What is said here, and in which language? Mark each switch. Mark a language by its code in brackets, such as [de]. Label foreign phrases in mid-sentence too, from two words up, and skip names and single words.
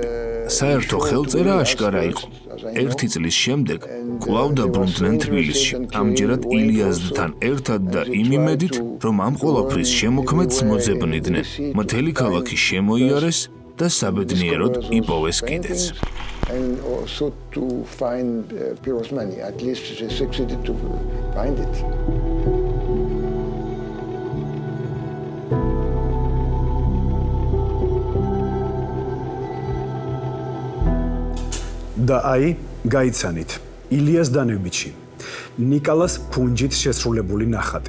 [ka] საერთო ხელწერა აშკარა იყო. ერთი წლის შემდეგ კვლავ დაბრუნდნენ თბილისში, ამჯერად ილიაზდთან ერთად და იმ იმედით, რომ ამ ყველაფრის შემოქმედს მოძებნიდნენ. მთელი ქალაქი შემოიარეს და საბედნიეროდ იპოვეს კიდეც. [en] And also to find Pirosmani. At least they succeeded to find it. [ka] და აი, გაიცანით, ილიას დანევიჩი, ნიკალას ფუნჯით შესრულებული ნახატი.